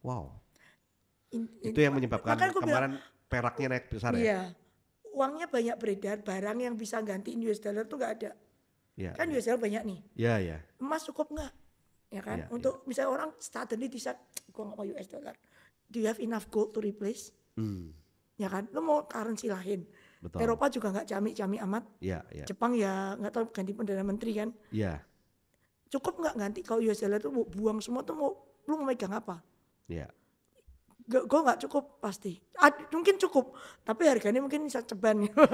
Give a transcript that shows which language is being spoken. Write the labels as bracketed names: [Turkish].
[Indonesian] wow. Itu yang menyebabkan makanya gua kemarin peraknya naik besar ya? Iya, uangnya banyak beredar, barang yang bisa gantiin US dollar tuh nggak ada. Iya. Kan US dollar banyak nih, Iya, iya. emas cukup nggak? Ya kan, Iya, untuk misalnya orang [English] suddenly decide, [Indonesian] gue nggak mau US dollar. [English] Do you have enough gold to replace? [Indonesian] Ya kan, lu mau currency lain. Betul. Eropa juga nggak jami-jami amat. Iya, iya. Jepang ya nggak tahu ganti perdana menteri kan. Iya, Cukup nggak ganti kalau US dollar tuh mau buang semua tuh lu mau megang apa? iya. Gue nggak cukup pasti. Mungkin cukup, tapi harganya mungkin bisa ceban.